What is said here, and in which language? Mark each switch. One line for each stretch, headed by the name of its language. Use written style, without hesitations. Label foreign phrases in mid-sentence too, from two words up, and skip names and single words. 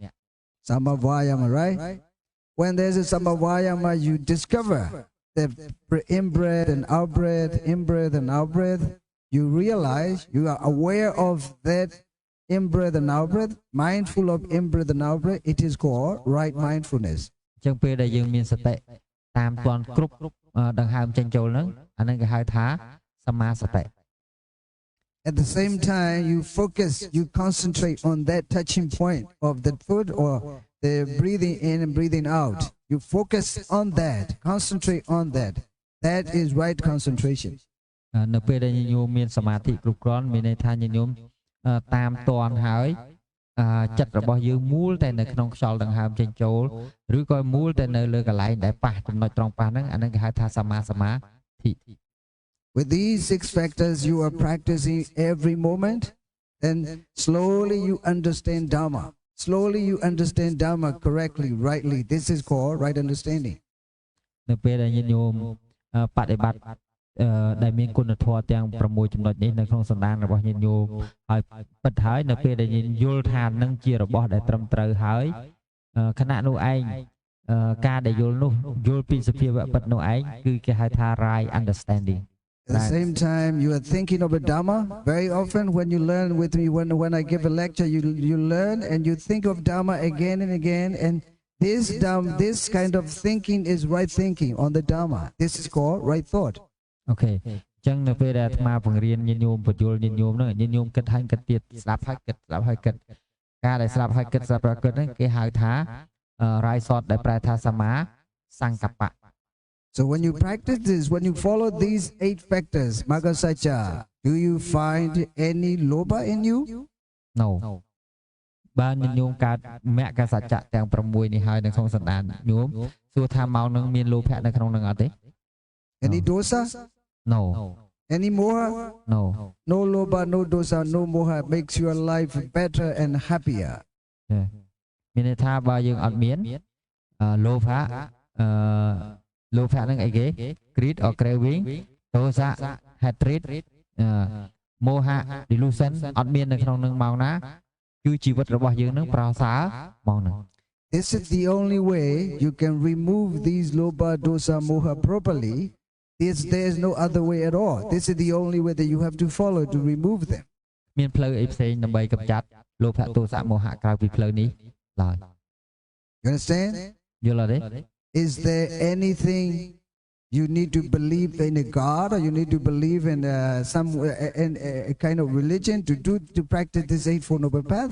Pali: Samma Vayama,
English: right? When there's a
Pali: Samma Vayama,
English: you discover the in-breath and out-breath, in-breath and out-breath. You realize, you are aware of that in-breath and out-breath, mindful of in-breath and out-breath. It is called right mindfulness.
Khmer: អញ្ចឹងពេលដែលយើងមានសតិតាមទាន់គ្រប់ដង្ហើមចេញចូលហ្នឹងអាហ្នឹងគេហៅថាសម្មាសតិ
English: At the same time, you focus, you concentrate on that touching point of the foot or the breathing in and breathing out. You focus on that, concentrate on that. That is right concentration.
Khmer: នៅពេលដែលញញូមមានសមាធិគ្រប់គ្រាន់មានន័យថាញញូមតាមទាន់ហើយចិត្តរបស់យើងមូលតែនៅក្នុងខ្យល់ដង្ហើមចេញចូលឬក៏មូលតែនៅលើកន្លែងដែលប៉ះចំណុចត្រង់ប៉ះហ្នឹងអាហ្នឹងគេហៅថាសម្មាសមាធិ
English: With these 6 factors you are practicing every moment, then slowly you understand Dharma. Slowly you understand Dharma correctly, rightly. This is called right understanding.
Khmer: នៅពេលដែលញញូមបដិបត្តិដែលមានគុណធម៌ទាំង6ចំណុចនេះនៅក្នុងសន្តានរបស់ញញូមហើយពិតហើយនៅពេលដែលញយល់ថានឹងជារបស់ដែលត្រឹមត្រូវហើយខណៈនោះឯងការដែលយល់នោះយល់ពីសភាវៈពិតនោះឯងគឺគេហៅថា
English: right understanding. At the same time, you are thinking of a Dharma. Very often when you learn with me, when I give a lecture, you learn and you think of Dharma again and again. And this kind of thinking is right thinking on the Dharma. This is called right thought.
Khmer: Okay. អញ្ចឹងនៅពេលដែលអាត្មាបង្រៀនញញូមបញ្យល់ញញូមហ្នឹងញញូមគិតហើយគិតទៀតស្ដាប់ហើយគិតស្ដាប់ហើយគិតការដែលស្ដាប់ហើយគិតស្ដាប់ហើយគិតហ្នឹងគេហៅថា
English: right thought
Khmer: ដែលប្រែថាសមាសង្កប្បៈ
English: So when you practice this, when you follow these 8 factors,
Pali: Magga Satcha,
English: do you find any loba in you? No.
Khmer: បានញញូមកើតមគ្គសច្ចៈទាំង6នេះហើយនៅក្នុងសន្តានញោមសួរថាមកនឹងមានលោភៈនៅក្នុងនឹងអត់ទេ
English: Any dosa? No. Any moha? No. No loba, no dosa, no moha makes your life better and happier.
Khmer: មានន័យថាបើយើងអត់មានលោភៈលោភៈហ្នឹងអីគេ
English: greed or craving
Khmer: ទោសៈ hatred មោហៈ delusion អត់មាននៅក្នុងនឹងមកណាគឺជីវិតរបស់យើងនឹងប្រសើរមកនឹង
English: This is the only way you can remove these
Pali: loba, dosa, moha
English: properly. There is no other way at all. This is the only way that you have to follow to remove them.
Khmer: មានផ្លូវអីផ្សេងដើម្បីកម្ចាត់លោភៈទោសៈមោហៈក្រៅពីផ្លូវនេះឡើយ
English: You understand?
Khmer: យល់អត់ទេ
English: Is there anything you need to believe in a God or you need to believe in a kind of religion to practice this Eightfold Noble Path?